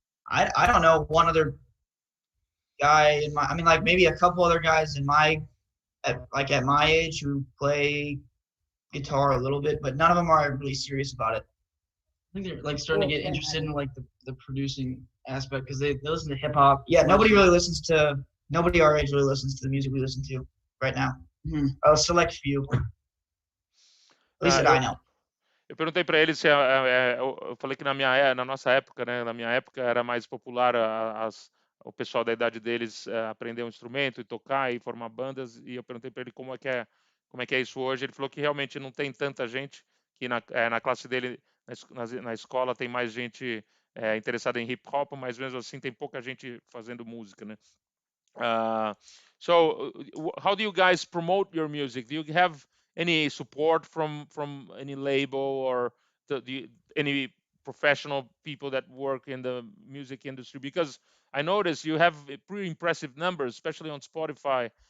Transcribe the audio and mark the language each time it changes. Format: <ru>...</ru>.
<en>I don't know one other guy like maybe a couple other guys at my age who play guitar a little bit, but none of them are really serious about it. I think they're like starting to get interested in like the producing aspect because they listen to hip hop. Yeah, nobody our age really listens to the music we listen to right now. Mm-hmm. A select few. At least that I know.</en> <pt>Eu perguntei para ele se eu falei que na nossa época, né, na minha época era mais popular o pessoal da idade deles aprender um instrumento e tocar e formar bandas, e eu perguntei para ele como é que é isso hoje. Ele falou que realmente não tem tanta gente, que na classe dele na escola tem mais gente interessada em hip hop, mas mesmo assim tem pouca gente fazendo música, né?</pt> <en>So how do you guys promote your music? Do you have any support from any label or any professional people that work in the music industry? Because I noticed you have pretty impressive numbers, especially on Spotify.</en>